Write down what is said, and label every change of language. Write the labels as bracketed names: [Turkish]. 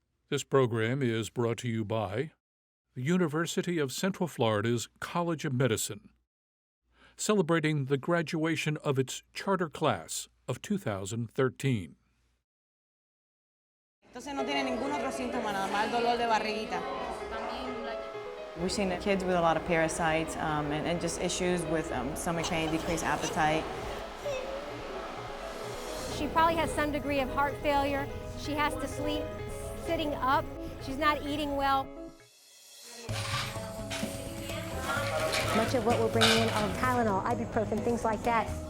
[English] This program is brought to you by the University of Central Florida's College of Medicine, celebrating the graduation of its charter class of 2013. [Spanish] Entonces no tiene ningún otro síntoma, nada más el dolor de barriguita. [English] We've seen kids with a lot of parasites and just issues with stomach pain, decreased appetite. She probably has some degree of heart failure. She has to sleep sitting up. She's not eating well. Much of what we're bringing in are Tylenol, ibuprofen, things like that.